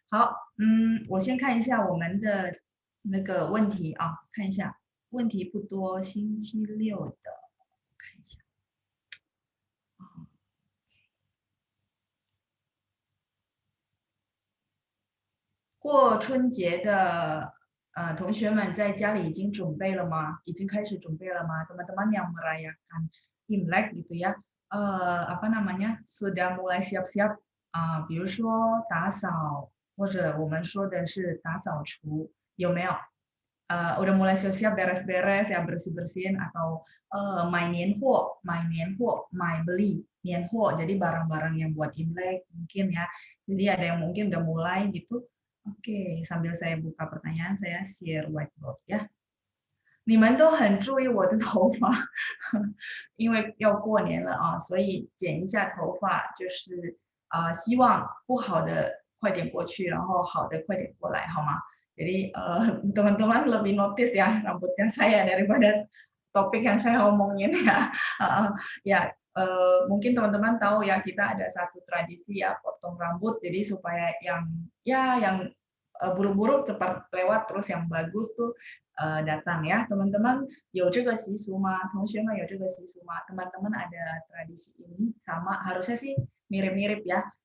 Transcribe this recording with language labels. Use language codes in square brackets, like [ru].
[zh] 好，我先看一下我们的那个问题看一下，问题不多，星期六的，看一下。过春节的同学们在家里已经准备了吗？已经开始准备了吗？ [id] Teman-teman yang merayakan Imlek gitu ya, apa namanya, sudah mulai siap-siap [zh] 比如说打扫，或者我们说的是打扫除，有没有？ [id] udah mulai siap-siap beres-beres ya bersih-bersihin atau main nianhuo, main beli nianhuo, jadi barang-barang yang buat Imlek mungkin ya. Jadi ada yang mungkin udah mulai gitu. Oke, sambil saya buka pertanyaan, saya share whiteboard ya. [zh] 你们都很注意我的头发，因为要过年了所以剪一下头发，就是希望不好的快点过去，然后好的快点过来，好吗？ [id] Jadi teman-teman lebih notice ya rambutnya saya daripada topik yang saya omongin ya. Ya mungkin teman-teman tahu ya kita ada satu tradisi ya potong rambut jadi supaya yang buruk-buruk cepat lewat terus yang bagus tuh datang ya teman-teman. [zh] 有这个习俗吗？同学们有这个习俗吗？ [id] teman-teman ada tradisi ini sama harusnya sih mirip-mirip ya.